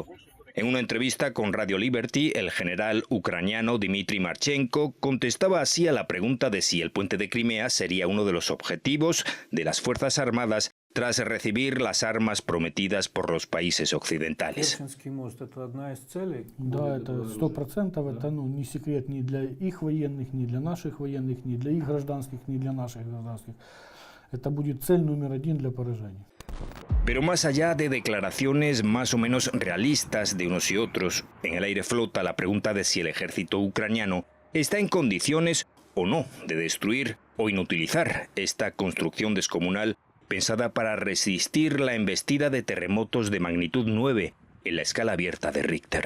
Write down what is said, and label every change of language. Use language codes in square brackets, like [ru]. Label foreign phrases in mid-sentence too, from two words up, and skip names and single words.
[es] En una entrevista con Radio Liberty, el general ucraniano Dmitry Marchenko contestaba así a la pregunta de si el puente de Crimea sería uno de los objetivos de las Fuerzas Armadas tras recibir las armas prometidas por los países occidentales. [ru] Да, это 100%, это не секрет ни для их военных, ни для наших военных, ни для их гражданских, ни для наших гражданских. Это будет цель номер один для поражения. [es] Pero más allá de declaraciones más o menos realistas de unos y otros, en el aire flota la pregunta de si el ejército ucraniano está en condiciones o no de destruir o inutilizar esta construcción descomunal pensada para resistir la embestida de terremotos de magnitud 9 en la escala abierta de Richter.